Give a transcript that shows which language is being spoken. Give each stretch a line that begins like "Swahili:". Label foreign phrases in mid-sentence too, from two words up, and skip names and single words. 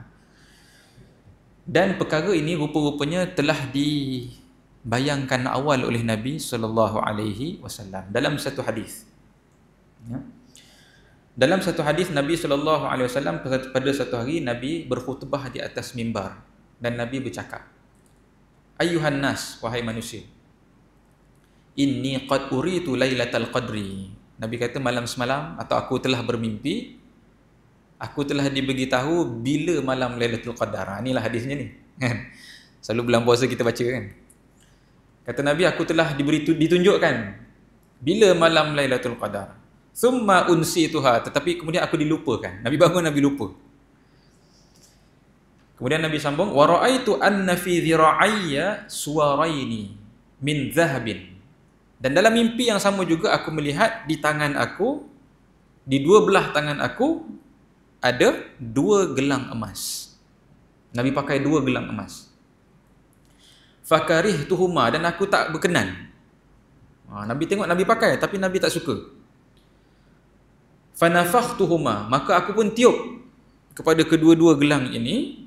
Malay: Dan perkara ini rupa-rupanya telah dibayangkan awal oleh Nabi SAW dalam satu hadis. Ya. Dalam satu hadis Nabi SAW pada satu hari Nabi berkhutbah di atas mimbar dan Nabi bercakap,
Arabic: "أيها الناس,
Malay: wahai manusia,
Arabic: إني قد أريت ليلة القدر."
Malay: Nabi kata malam semalam atau aku telah bermimpi, aku telah diberitahu bila malam Lailatul Qadar. Inilah hadisnya ni. Selalu bulan puasa kita baca kan. Kata Nabi, aku telah ditunjukkan bila malam Lailatul Qadar.
Arabic: ثم أنسيتها,
Malay: tetapi kemudian aku dilupakan. Nabi bangun, Nabi lupa. Kemudian Nabi sambung,
Arabic: ورأيت أن في ذراعي سوارين من ذهب.
Malay: Dan dalam mimpi yang sama juga aku melihat di tangan aku, di dua belah tangan aku ada dua gelang emas. Nabi pakai dua gelang emas. Fakarihtuhuma, dan aku tak berkenan. Nabi tengok Nabi pakai tapi Nabi tak suka. Fanafakhtuhuma, maka aku pun tiup kepada kedua-dua gelang ini.